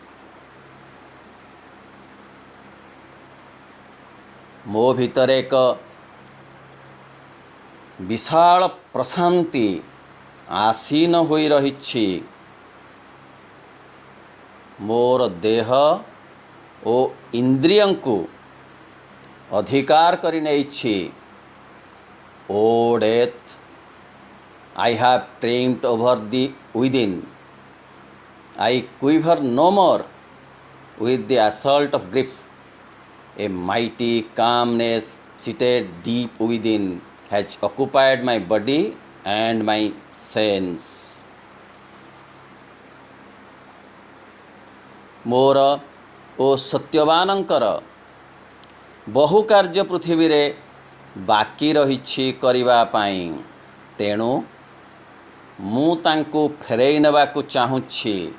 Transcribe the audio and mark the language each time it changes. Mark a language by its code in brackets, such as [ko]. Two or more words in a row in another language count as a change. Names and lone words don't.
[or] ମୋ ଭିତରେ ଏକ ବିଶାଳ ପ୍ରଶାନ୍ତି ଆସୀନ ହୋଇ ରହିଛି। ମୋର ଦେହ ଓ ଇନ୍ଦ୍ରିୟଙ୍କୁ ଅଧିକାର କରି ନେଇଛି। [en] O death, I have triumphed over the within. I quiver no more with the assault of grief. A mighty calmness seated deep within has occupied my body and my sense. [or] ମୋର ଓ ସତ୍ୟବାନଙ୍କର ବହୁ କାର୍ଯ୍ୟ ପୃଥିବୀରେ ବାକି ରହିଛି କରିବା ପାଇଁ, ତେଣୁ ମୁଁ ତାଙ୍କୁ ଫେରାଇ ନେବାକୁ ଚାହୁଁଛି।